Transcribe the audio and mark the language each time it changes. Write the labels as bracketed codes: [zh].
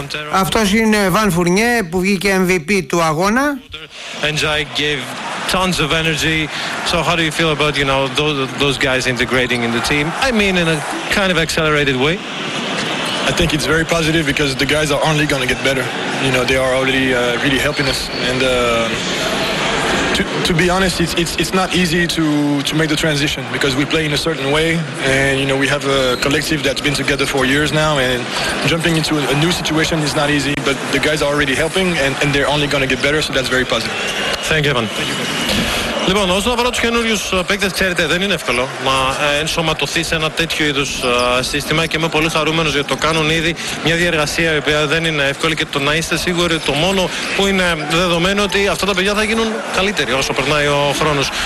[el] αυτός είναι ο Εβάν Φουρνιέ που βγήκε MVP του αγώνα. [en] Enjoy gave tons of energy. So how do you feel about you know those guys integrating in the team? I mean in a kind of accelerated way. I think it's very positive because the guys are only going to get better. You know they are already really helping us and To be honest, it's not easy to make the transition because we play in a certain way, and you know we have a collective that's been together for years now, and jumping into a new situation is not easy. But the guys are already helping, and they're only going to get better, so that's very positive. Thank you, Evan. [el] Λοιπόν, όσον αφορά τους καινούριους παίκτες, ξέρετε, δεν είναι εύκολο να ενσωματωθεί σε ένα τέτοιο είδους σύστημα και είμαι πολύ χαρούμενος γιατί το κάνουν ήδη. Μια διεργασία η οποία δεν είναι εύκολη και το να είστε σίγουροι, το μόνο που είναι δεδομένο ότι αυτά τα παιδιά θα γίνουν καλύτεροι όσο περνάει ο χρόνος.